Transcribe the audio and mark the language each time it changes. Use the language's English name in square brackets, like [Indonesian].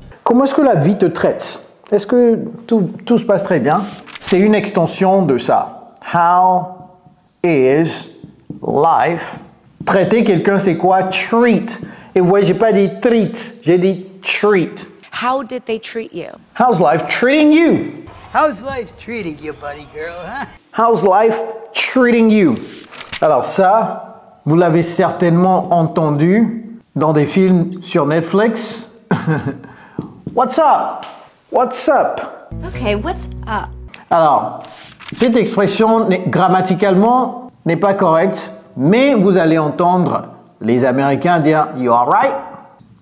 [French] comment est-ce que la vie te traite? Est-ce que tout se passe très bien? C'est une extension de ça. [English] How is life? [French] Traiter quelqu'un, c'est quoi? Treat. Et vous voyez, j'ai pas dit treat, j'ai dit treat. [English] How did they treat you? How's life treating you? How's life treating you, buddy girl, huh? How's life treating you? [French] Alors ça, vous l'avez certainement entendu dans des films sur Netflix. [English] What's up? What's up? Okay, what's up? [French] Alors, cette expression grammaticalement n'est pas correcte, mais vous allez entendre les Américains dire « [English] You alright ?»